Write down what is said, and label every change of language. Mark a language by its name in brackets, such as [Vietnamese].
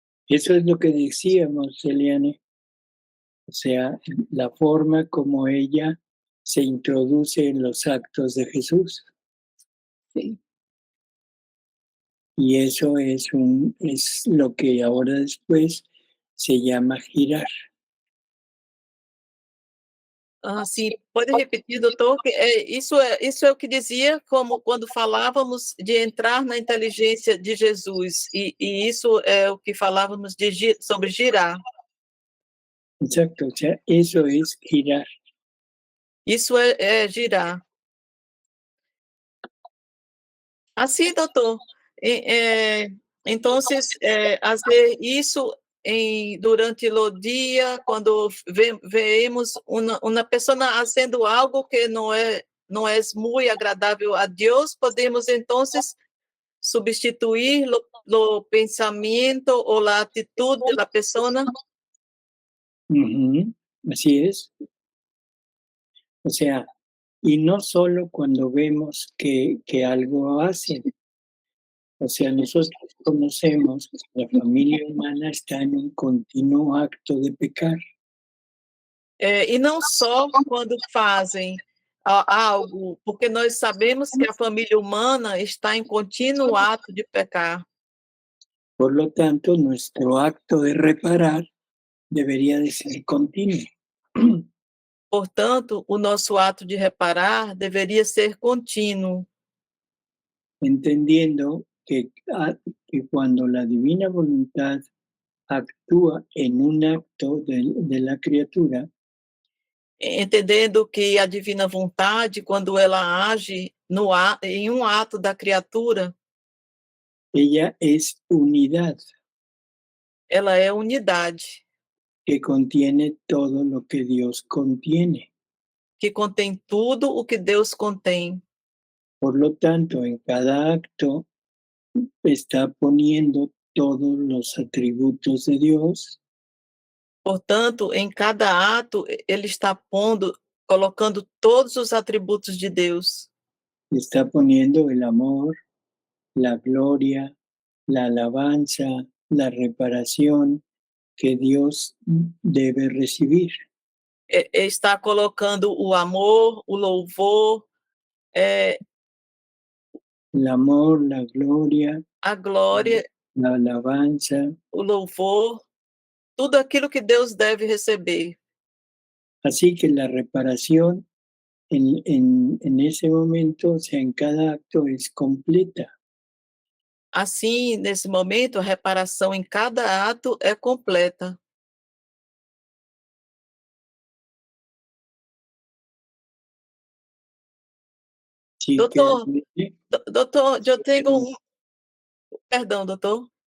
[Spanish] Eso es lo que decíamos, Eliane. O sea, la forma como ella se introduce en los actos de Jesús. [Portuguese] Sim. [Spanish] Y eso es lo que ahora después se llama girar. [Portuguese] Sim, pode repetir, doutor? Isso é o que dizia como quando falávamos de entrar na inteligência de Jesus, e isso é o que falávamos sobre girar. [Spanish] Exacto, o sea, eso es girar. [Portuguese] Isso é girar. Assim, doutor. Então, fazer isso durante o dia, quando vemos uma pessoa fazendo algo que não é muito agradável a Deus, podemos então substituir o pensamento ou a atitude da pessoa. [Spanish] Así es. O sea, y no solo cuando vemos que algo hacen. O sea, nosotros conocemos que la familia humana está en un continuo acto de pecar. [Portuguese] E não só quando fazem algo, porque nós sabemos que a família humana está em contínuo ato de pecar. [Spanish] Por lo tanto, nuestro acto de reparar debería de ser continuo. [Portuguese] Portanto, o nosso ato de reparar deveria ser contínuo, [Spanish] entendiendo que cuando la divina voluntad actúa en un acto de la criatura, [Portuguese] entendendo que a divina vontade, quando ela age em um ato da criatura, [Spanish] ella es unidad [Portuguese] ela é unidade, [Spanish] que contiene todo lo que Dios contiene. [Portuguese] que contém tudo o que Deus contém. [Spanish] Por lo tanto, en cada acto está poniendo todos los atributos de Dios. [Portuguese] Portanto, em cada ato, ele está colocando todos os atributos de Deus. [Spanish] Está poniendo el amor, la gloria, la alabanza, la reparación que Dios debe recibir. [Portuguese] Está colocando o amor, o louvor, [Spanish] el amor, la gloria, [Portuguese] a glória, [Spanish] la alabanza. [Portuguese] o louvor, tudo aquilo que Deus deve receber. [Spanish] Así que la reparación en ese momento, o sea, en cada acto es completa. [Portuguese] Assim, nesse momento, a reparação em cada ato é completa. [Spanish] Sí, [Portuguese] Doutor, eu tenho Perdão, doutor.